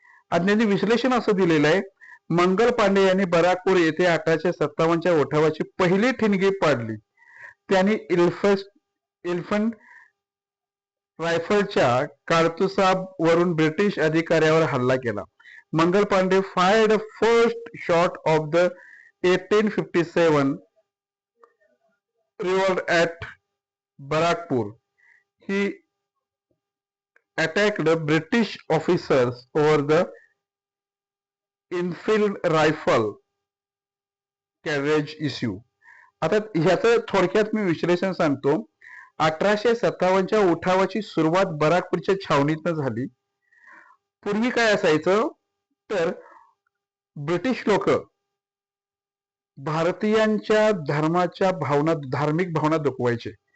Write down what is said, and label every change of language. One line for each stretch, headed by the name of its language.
Marathi: अज्ञानी विश्लेषण असं दिलेलं आहे, मंगल पांडे यांनी बराकपूर येथे 1857च्या उठावाची पहिली ठिणगी पाडली. त्यांनी एलिफंट रायफलच्या कारतुसावरून ब्रिटिश अधिकाऱ्यावर हल्ला केला.
English: Mangal Pandey fired first shot of the 1857 revolt at Barakpur. He attacked British officers over the Enfield rifle carriage issue.
Marathi: आता ह्याचं थोडक्यात मी विश्लेषण सांगतो. 1857च्या उठावाची सुरुवात बराकपूरच्या छावणीतनं झाली. पूर्वी काय असायचं तर ब्रिटिश लोक भारतीयांच्या धर्माच्या भावना, धार्मिक भावना दुखवायचे.